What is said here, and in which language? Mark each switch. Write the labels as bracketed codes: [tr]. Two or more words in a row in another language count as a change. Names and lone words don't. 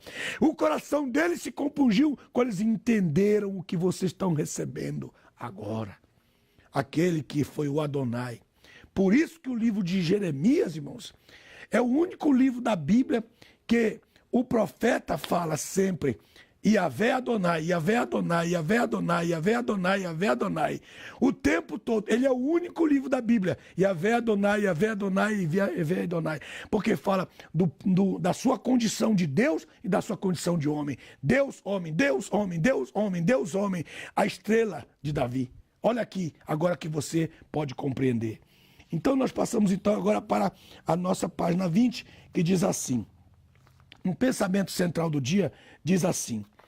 [pt] O coração deles se compungiu quando eles entenderam o que vocês estão recebendo agora. Aquele que foi o Adonai. Por isso que o livro de Jeremias, irmãos, é o único livro da Bíblia que o profeta fala sempre: Iavé Adonai, Iavé Adonai, Iavé Adonai, Iavé Adonai, Iavé Adonai. O tempo todo. Ele é o único livro da Bíblia. Iavé Adonai, Iavé Adonai, Iavé Adonai. Porque fala da sua condição de Deus e da sua condição de homem. Deus, homem, Deus, homem, Deus, homem, Deus, homem. A estrela de Davi. Olha aqui, agora que você pode compreender. Então nós passamos então agora para a nossa página 20, que diz assim: um pensamento central do dia diz assim.